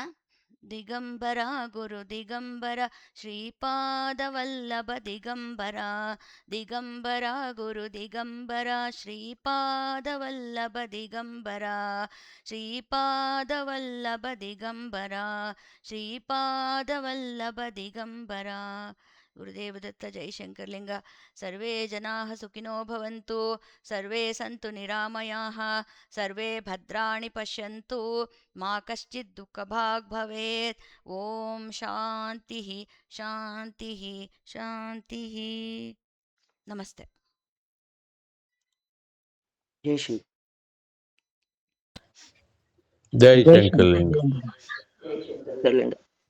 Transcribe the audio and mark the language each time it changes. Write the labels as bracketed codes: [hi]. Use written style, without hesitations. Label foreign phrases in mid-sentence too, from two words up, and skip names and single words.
[sa] ದಿಗಂಬರ ಗುರು ದಿಗಂಬರ ಶ್ರೀಪಾದ ವಲ್ಲಭ ದಿಗಂಬರ, ದಿಗಂಬರ ಗುರು ದಿಗಂಬರ ಶ್ರೀಪಾದ ವಲ್ಲಭ ದಿಗಂಬರ, ಶ್ರೀಪಾದ ವಲ್ಲಭ ದಿಗಂಬರ, ಶ್ರೀಪಾದ ವಲ್ಲಭ ದಿಗಂಬರ. ಗುರುದೇವದತ್ತ ಜೈಶಂಕರಲಿಂಗ. ಸರ್ವೇ ಜನಾಃ ಸುಖಿನೋ ಭವಂತು, ಸರ್ವೇ ಸಂತು ನಿರಾಮಯಾಃ, ಸರ್ವೇ ಭದ್ರಾಣಿ ಪಶ್ಯಂತು, ಮಾ ಕಶ್ಚಿತ್ ದುಃಖಭಾಗ್ ಭವೇತ್. ಓಂ ಶಾಂತಿ ಶಾಂತಿ ಶಾಂತಿ. [kn] ನಮಸ್ತೆ. ಜೈ ಶ್ರೀ. ಜೈ ಶಂಕರಲಿಂಗ.